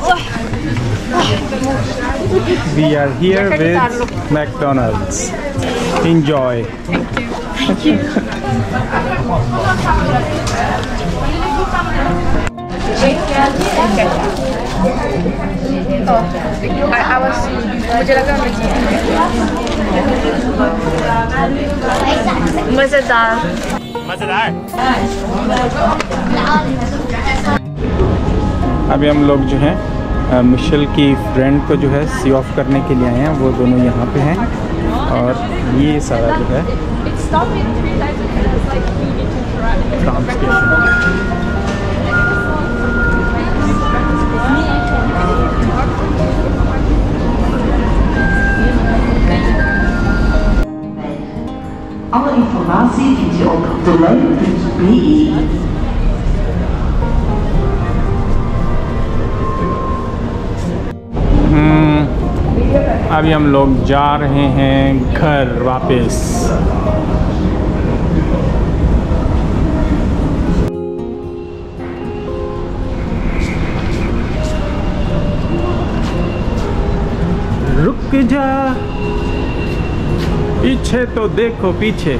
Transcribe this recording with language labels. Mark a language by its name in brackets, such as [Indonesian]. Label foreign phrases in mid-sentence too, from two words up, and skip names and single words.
[English] We are here with McDonald's. Enjoy. Thank you. I was [Hindi] मुझे लगा मैं जीत गई। मज़ेदार। अभी हम लोग जो है मिशेल की फ्रेंड को जो है सी ऑफ करने के लिए आए हैं। वो दोनों यहाँ पे हैं और ये सारा जो है ट्राम स्टेशन है। [Dutch] Alle informatie vindt u op delay.be. [Hindi] अभी हम लोग जा रहे हैं घर वापस। रुक जा, पीछे तो देखो, पीछे